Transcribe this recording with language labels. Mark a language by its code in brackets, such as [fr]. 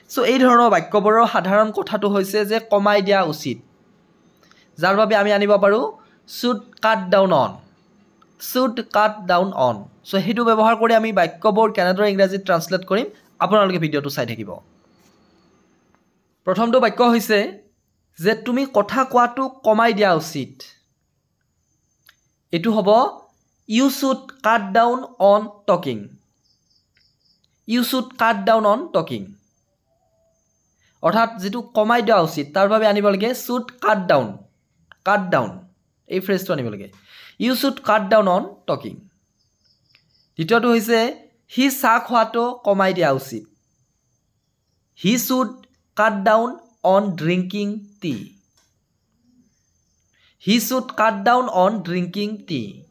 [as] So এই ধৰণৰ বাক্যবোৰৰ সাধাৰণ কথাটো হৈছে যে কমাই দিয়া উচিত, যাৰ বাবে আমি আনিব পাৰোঁ [en] should cut down on, should cut down on. [as] So সেইটো ব্যৱহাৰ কৰি আমি বাক্যবোৰ কেনেদৰে ইংৰাজীত ট্ৰান্সলেট কৰিম আপোনালোকে ভিডিঅ'টো চাই থাকিব। প্ৰথমটো বাক্য হৈছে যে তুমি কথা কোৱাটো কমাই দিয়া উচিত। এইটো হ'ব [en] you should cut down on talking. You should cut down on talking. [as] অৰ্থাৎ যেটো কমাই দিয়া উচিত তাৰ বাবে আনিব লাগে [en] should cut down. [as] Cut down এই ফ্ৰেজটো আনিব লাগে। [en] You should cut down on talking. [as] দ্বিতীয়টো হৈছে হি চাহ খোৱাটো কমাই দিয়া উচিত। [en] He should cut down on drinking tea. He should cut down on drinking tea.